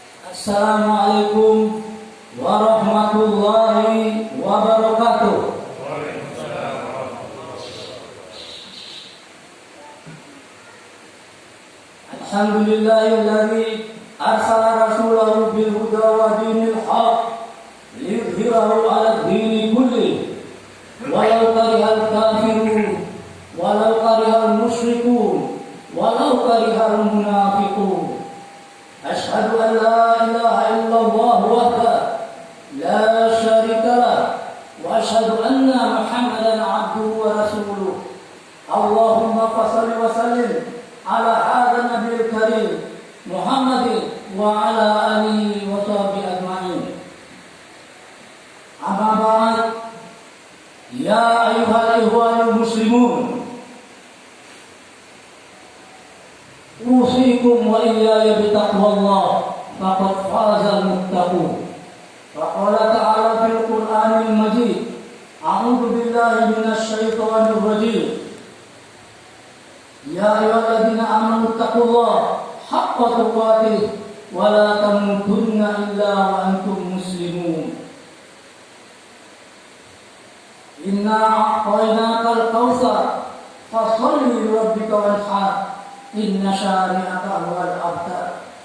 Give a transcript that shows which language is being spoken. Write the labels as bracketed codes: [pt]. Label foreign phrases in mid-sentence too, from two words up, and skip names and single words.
[ar] السلام عليكم ورحمة الله وبركاته. الحمد لله الذي أرسل رسوله بالهدى ودين الحق ليظهره على الدين كله ولو كره الكافرون ولو كره المشركون ولو كره المنافقون. أشهد أن لا إله إلا الله وحده لا شريك له وأشهد أن محمدا عبده ورسوله. اللهم صل وسلم على هذا النبي الكريم محمد وعلى آله وصحبه أجمعين. أما بعد يا أيها الإخوان المسلمون أوصيكم وإياي بتقوى الله فقد فاز المتقون. فقال تعالى في القرآن المجيد أعوذ بالله من الشيطان الرجيم. يا أيها الذين آمنوا اتقوا الله حق تقاته ولا تموتن إلا وأنتم مسلمون. إنا أعطيناك الكوثر فصل لربك وانحر إن شانئك هو الأبتر.